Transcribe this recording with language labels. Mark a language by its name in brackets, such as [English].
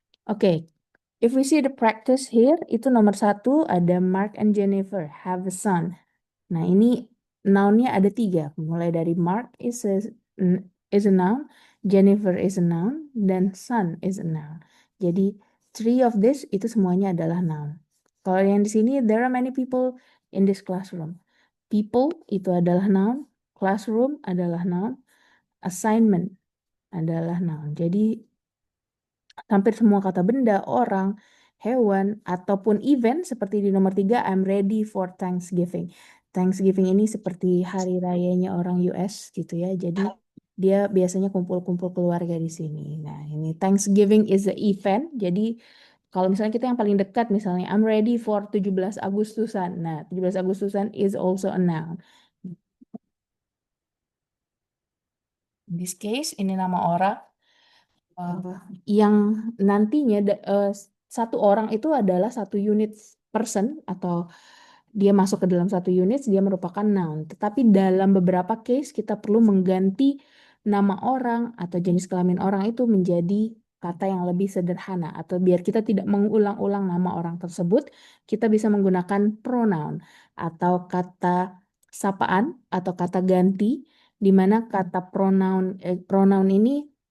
[English] Oke, if we see the practice here, [Indonesian] itu nomor satu ada [English] Mark and Jennifer have a son. [Indonesian] Nah, ini nounnya ada tiga. Mulai dari [English] Mark is a noun, Jennifer is a noun, [Indonesian] dan [English] son is a noun. [Indonesian] Jadi, [English] three of this [Indonesian] itu semuanya adalah noun. Kalau yang di sini, [English] there are many people in this classroom. [Indonesian] People itu adalah noun, classroom adalah noun, assignment adalah noun. Jadi, hampir semua kata benda, orang, hewan, ataupun event seperti di nomor tiga, [English] I'm ready for Thanksgiving. [Indonesian] Thanksgiving ini seperti hari rayanya orang US gitu ya. Jadi dia biasanya kumpul-kumpul keluarga di sini. Nah, ini [English] Thanksgiving is the event. [Indonesian] Jadi kalau misalnya kita yang paling dekat misalnya [English] I'm ready for [Indonesian] 17 Agustusan. [English] Nah, 17 Agustusan is also a noun. In this case [Indonesian] ini nama orang. Yang nantinya satu orang itu adalah satu unit person atau dia masuk ke dalam satu unit, dia merupakan noun. Tetapi dalam beberapa case kita perlu mengganti nama orang atau jenis kelamin orang itu menjadi kata yang lebih sederhana, atau biar kita tidak mengulang-ulang nama orang tersebut, kita bisa menggunakan pronoun atau kata sapaan atau kata ganti, di mana kata pronoun ini